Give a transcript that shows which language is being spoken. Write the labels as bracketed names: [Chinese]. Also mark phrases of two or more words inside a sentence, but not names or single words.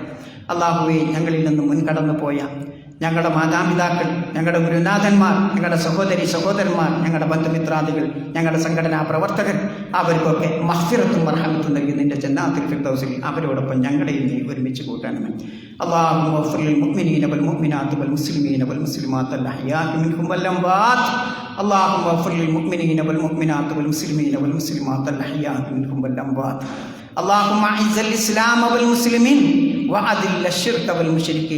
[Malayalam] അല്ലാഹുവേ, ഞങ്ങളിൽ നിന്ന് മുൻകടന്നു പോയ ഞങ്ങളുടെ മാതാപിതാക്കൾ, ഞങ്ങളുടെ ഗുരുനാഥന്മാർ, ഞങ്ങളുടെ സഹോദരി സഹോദരന്മാർ, ഞങ്ങളുടെ ബന്ധുമിത്രാദികൾ, ഞങ്ങളുടെ സംഘടനാ പ്രവർത്തകർ, അവർക്കൊക്കെ മഗ്ഫിറത്തും മർഹമത്തും നൽകി നിന്റെ ജന്നാത്തുൽ ഫിർദൗസിൽ അവരോടൊപ്പം ഞങ്ങളെയും നീ ഒരുമിച്ച് കൂട്ടണമേ. [Arabic] اللهم اغفر للمؤمنين والمؤمنات والمسلمين والمسلمات الأحياء منهم والأموات. اللهم اغفر للمؤمنين والمؤمنات والمسلمين والمسلمات الأحياء منهم والأموات. اللهم أعز الإسلام والمسلمين وأذل الشرك والمشركين.